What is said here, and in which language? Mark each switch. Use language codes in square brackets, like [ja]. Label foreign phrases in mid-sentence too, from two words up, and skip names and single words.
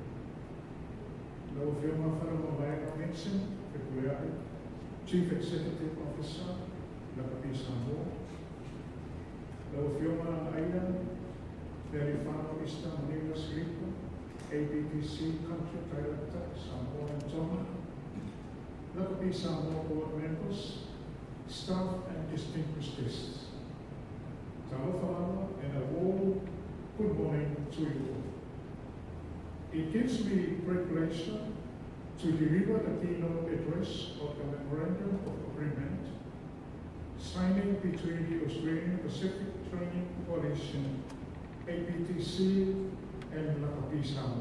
[en] Fiona Faramawaya Nixon, February, Chief Executive Officer, Lakapi Samoa. Fiona Aida, Verifano Ista Manila Slipo, ABTC Country Director, Samoa and Tonga, Lakapi Samoa Board Members, staff and distinguished guests. Talofa and a warm good morning to you all. It gives me great pleasure to deliver the keynote address of the Memorandum of Agreement signing between the Australian Pacific Training Coalition, APTC, and Lakapi Samoa.